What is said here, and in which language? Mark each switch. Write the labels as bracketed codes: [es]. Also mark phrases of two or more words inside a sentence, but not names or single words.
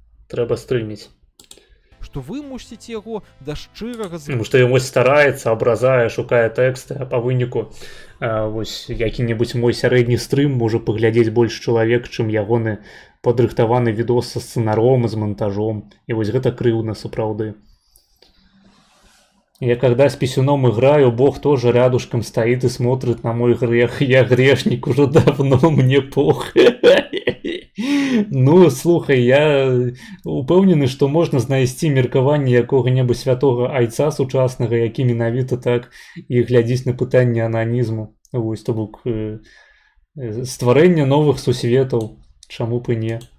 [be] Што вы мусіце яго да шчырага... Таму што ён вось стараецца, абразае, шукае тэксты, а па выніку вось які-небудзь мой сярэдні стрым можа паглядзець больш чалавек, чым ягоны падрыхтаваны відос са сцэнаром, з монтажом. І вось гэта крыўна сапраўды. [ru] Я когда с писюном играю, Бог тоже рядышком стоит и смотрит на мой грех. Я грешник уже давно, мне пох. [be] Ну, слухай, я упэўнены, што можна знайсці меркаванне якога-небудзь святога айца сучаснага, які менавіта так і глядзіць на пытанне ананізму. Вось, то бок стварэнне новых сусветаў, чаму б і не.